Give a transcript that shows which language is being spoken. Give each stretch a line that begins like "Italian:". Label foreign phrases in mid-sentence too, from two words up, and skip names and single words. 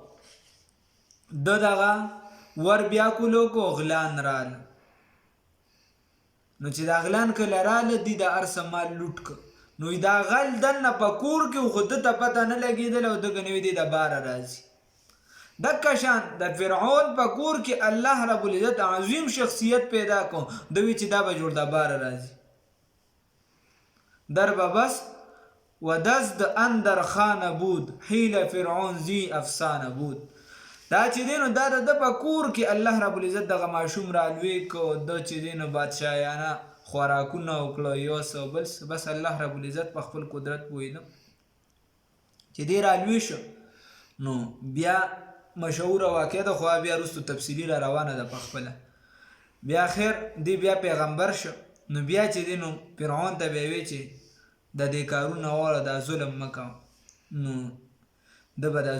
Pashto: دغه ور بیا کولو کو غلان راله نو چې دا غلان کله راله دی د هر څه مال لوټ که نو دا غل دننه په کور کې خو ده ته پته نه لګېدله او دغه نوي دی د باره راځي دکه شان د فرعون په کور کې
Arabic: الله رب العزت
Pashto: عظیم شخصیت پیدا کو دوی چې دا به جوړ د باره راځي
Persian: در به بس ودزد اندر خانه بود حیل فرعون زی افسانه بود
Pashto: دا چې دی نو دا د په کور کې
Arabic: الله رب العزت
Pashto: دغه ماشوم رالوی کو د چې دی نو بادشاهیانه خوراکونه وکړه یو څه بل څه بس
Arabic: الله رب العزت
Pashto: په خپل قدرت پوهېده چې دی رالوی شو نو بیا مشهوره واقع ده خو بیا وروستو تفصیلي را روانه ده په خپله بیا خیر دی بیا پیغمبر شو نو بیا چې دی نو فرعون ته بیا وی چې د دې کارونه واړه دا ظلم مه کوه نو ده به دا